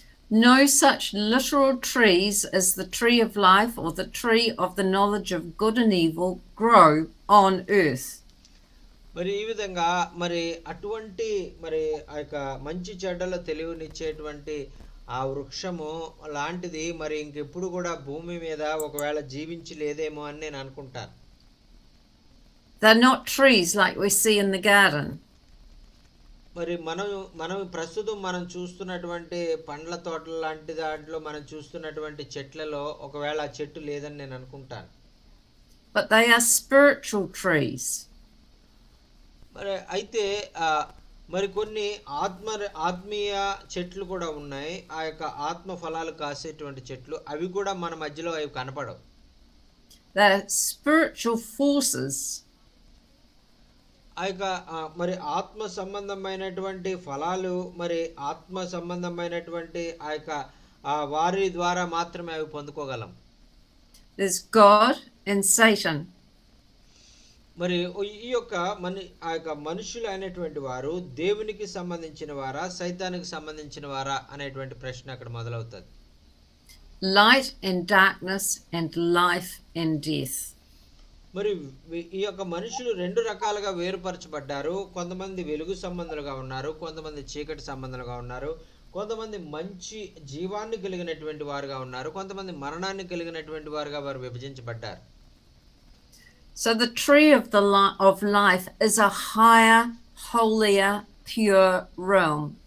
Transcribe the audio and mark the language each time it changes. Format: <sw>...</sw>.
<en>No such literal trees as the tree of life or the tree of the knowledge of good and evil grow on earth.</en> <te>మరి ఈ విధంగా మరి అటువంటి మరి ఆ యొక్క మంచి చెడ్డల తెలివినిచ్చేటువంటి ఆ వృక్షము లాంటిది మరి ఇంకెప్పుడు కూడా భూమి మీద ఒకవేళ జీవించి లేదేమో అని నేను అనుకుంటాను.</te> <en>They're not trees like we see in the garden.</en> <te>మరి మనం ప్రస్తుతం మనం చూస్తున్నటువంటి పండ్ల తోటల లాంటి దాంట్లో మనం చూస్తున్నటువంటి చెట్లలో ఒకవేళ ఆ చెట్టు లేదని నేను అనుకుంటాను.</te> <en>But they are spiritual trees.</en> <te>మరి అయితే మరి కొన్ని ఆత్మీయ చెట్లు కూడా ఉన్నాయి. ఆ యొక్క ఆత్మ ఫలాలు కాసేటువంటి చెట్లు అవి కూడా మన మధ్యలో అవి కనపడవు.</te> <en>They're spiritual forces.</en> <te>ఆ యొక్క మరి ఆత్మ సంబంధమైనటువంటి ఫలాలు మరి ఆత్మ సంబంధమైనటువంటి ఆ యొక్క వారి ద్వారా మాత్రమే అవి పొందుకోగలం.</te> <en>There's God and Satan.</en> <te>మరి ఈ యొక్క ఆ యొక్క మనుషులు అయినటువంటి వారు దేవునికి సంబంధించిన వారా సైతానికి సంబంధించిన వారా అనేటువంటి ప్రశ్న అక్కడ మొదలవుతుంది.</te> <en>Light and darkness and life and death.</en> <te>మరి ఈ యొక్క మనుషులు రెండు రకాలుగా వేరుపరచబడ్డారు. కొంతమంది వెలుగు సంబంధులుగా ఉన్నారు, కొంతమంది చీకటి సంబంధులుగా ఉన్నారు, కొంతమంది మంచి జీవాన్ని కలిగినటువంటి వారుగా ఉన్నారు, కొంతమంది మరణాన్ని కలిగినటువంటి వారుగా వారు విభజించబడ్డారు.</te> <en>So the tree of life is a higher, holier, pure realm.</en>